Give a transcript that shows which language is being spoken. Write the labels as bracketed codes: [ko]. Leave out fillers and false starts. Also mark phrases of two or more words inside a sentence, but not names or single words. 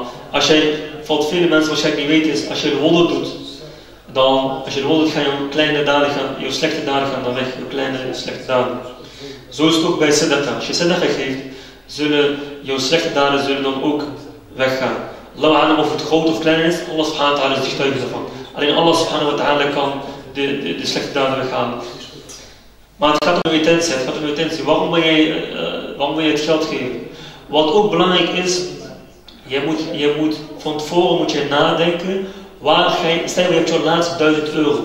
[nl] Wat vele mensen waarschijnlijk niet weten is, als je de wodder doet, gaan jouw slechte daden gaan dan weg. Jouw kleine slechte daden. Zo is het ook bij sadaqa. Als je sadaqa geeft, zullen jouw slechte daden dan ook weggaan. [ar] Allah alam [nl] of het groot of klein is, [ar] Allah subhanahu wa ta'ala [nl] is getuige daarvan. Alleen [ar] Allah subhanahu wa ta'ala [nl] kan de slechte daden weghalen. Maar het gaat om je intentie. Waarom wil je het geld geven? Wat ook belangrijk is, je moet van tevoren nadenken, stel je hebt je laatste 1000 euro.